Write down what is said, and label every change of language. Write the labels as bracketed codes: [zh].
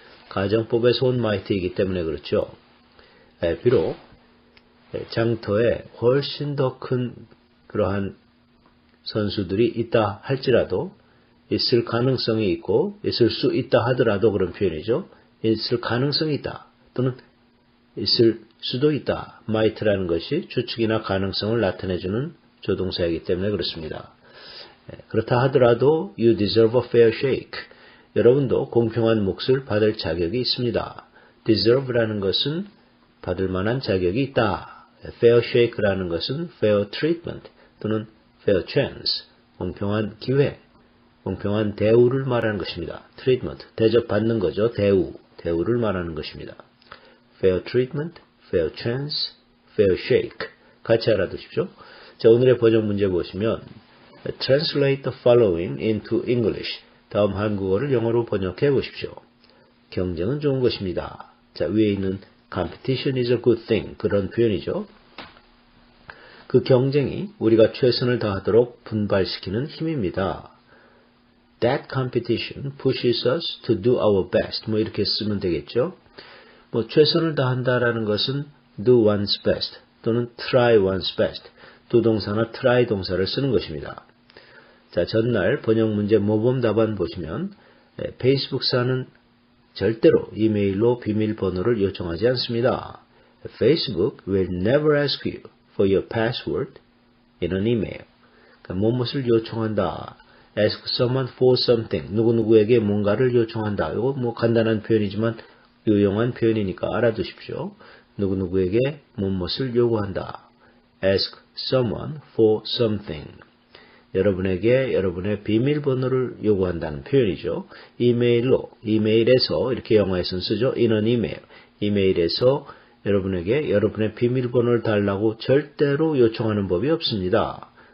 [ko] 가정법에서 온 might이기 때문에 그렇죠. 비록 장터에 훨씬 더 큰 그러한 선수들이 있다 할지라도 있을 가능성이 있고 있을 수 있다 하더라도 그런 표현이죠. 있을 가능성이 있다 또는 있을 수도 있다. might라는 것이 추측이나 가능성을 나타내주는 조동사이기 때문에 그렇습니다. 그렇다 하더라도 [en] you deserve a fair shake. [ko] 여러분도 공평한 몫을 받을 자격이 있습니다. deserve라는 것은 받을 만한 자격이 있다. fair shake라는 것은 fair treatment 또는 fair chance, 공평한 기회, 공평한 대우를 말하는 것입니다. treatment, 대접받는 거죠. 대우를 말하는 것입니다. [en] fair treatment, fair chance, fair shake. [ko] 같이 알아두십시오. 자, 오늘의 번역 문제 보시면 [en] translate the following into English. [ko] 다음 한국어를 영어로 번역해 보십시오. 경쟁은 좋은 것입니다. 자, 위에 있는 [en] competition is a good thing. [ko] 그런 표현이죠. 그 경쟁이 우리가 최선을 다하도록 분발시키는 힘입니다. [en] That competition pushes us to do our best. [ko] 뭐 이렇게 쓰면 되겠죠. 뭐 최선을 다한다라는 것은 do one's best 또는 try one's best. 두 동사나 try 동사를 쓰는 것입니다. 자, 전날 번역 문제 모범 답안 보시면 페이스북사는 절대로 이메일로 비밀번호를 요청하지 않습니다. [en] Facebook will never ask you for your password in an email. [ko] 그러니까 무엇을 요청한다. [en] ask someone for something. [ko] 누구누구에게 뭔가를 요청한다. 이거 뭐 간단한 표현이지만 유용한 표현이니까 알아두십시오. 누구누구에게 무엇을 요구한다. [en] ask someone for something. [ko] 여러분에게 여러분의 비밀번호를 요구한다는 표현이죠. 이메일에서 이렇게 영어에서는 쓰죠. [en] in an email. [ko] 이메일에서 여러분에게 여러분의 비밀번호를 달라고 절대로 요청하는 법이 없습니다.